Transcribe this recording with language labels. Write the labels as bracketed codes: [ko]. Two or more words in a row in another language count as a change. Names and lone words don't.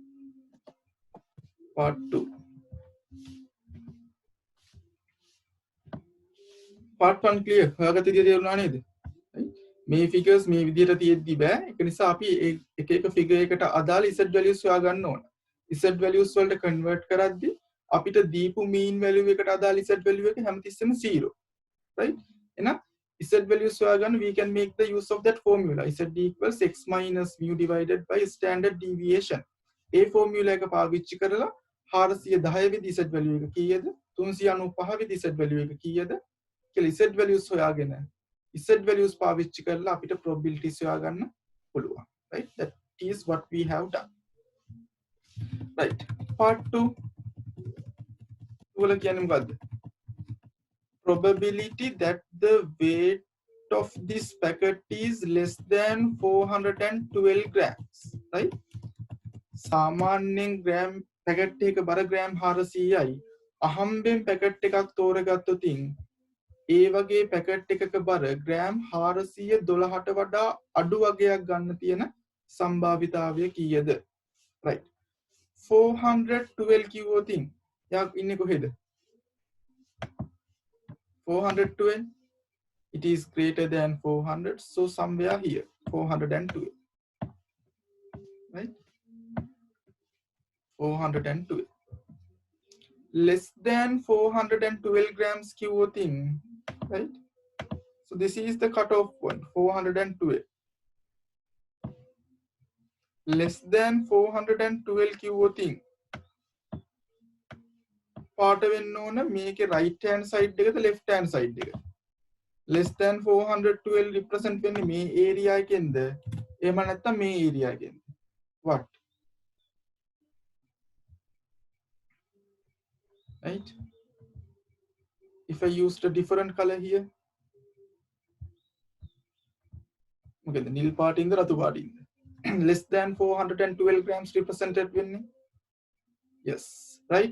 [en] Part 2. Part 1 clear. [si] හොයාගත්ත විදිය තේරුණා නේද? මේ figures මේ විදියට තියෙද්දි බෑ. ඒක නිසා අපි එක එක figure එකට අදාළ [en] z values [si] හොයා ගන්න ඕන. [en] z values [si] වලට convert කරද්දි අපිට දීපු [en] mean value [si] එකට අදාළ [en] z value [si] එක හැමතිස්සෙම 0. Right? [en] එහෙනම් z values [si] හොයා ගන්න [en] we can make the use of that formula. z equals x minus mu divided by standard deviation. [si] ඒ formula එක පාවිච්චි කරලා 410 විදි [en] z value [si] එක කීයද? 395 විදි [en] z value [si] එක කීයද? කියලා [en] z values [si] හොයාගෙන [en] z values [si] පාවිච්චි කරලා අපිට probabilities හොයා ගන්න පුළුවන්. [en] Right? That is what we have done. [si] Right. Part 2 වල කියන්නේ මොකද්ද? [en] Probability that the weight of this packet is less than 412 grams. Right? [si] සාමාන්‍යයෙන් ග්‍රෑම් පැකට් එක බර ග්‍රෑම් 400යි. අහම්බෙන් පැකට් එකක් තෝරගත්තොතින් ඒ වගේ පැකට් එකක බර ග්‍රෑම් 412ට වඩා අඩු වගයක් ගන්න තියෙන සම්භාවිතාවය කීයද? Right. 412 කිව්වොතින් යා ඉන්නේ කොහෙද? [en] 412 it is greater than 400, so somewhere here 412. Right? 412. Less than 412 grams kilothing. Right? So this is the cutoff point, 412. Less than 412 kilothing. [si] පාට වෙන්න ඕන මේකේ [en] right hand side [si] එකද [en] left hand side [si] එක. [en] Less than 412 represent [si] වෙන්නේ මේ [en] area එකෙන්ද? [si] එහෙම නැත්නම් මේ area එකෙන්ද? [en] What? Right? If I used a different color here, okay, the nil part in the ratu part in less than 412 grams represented when yes, right?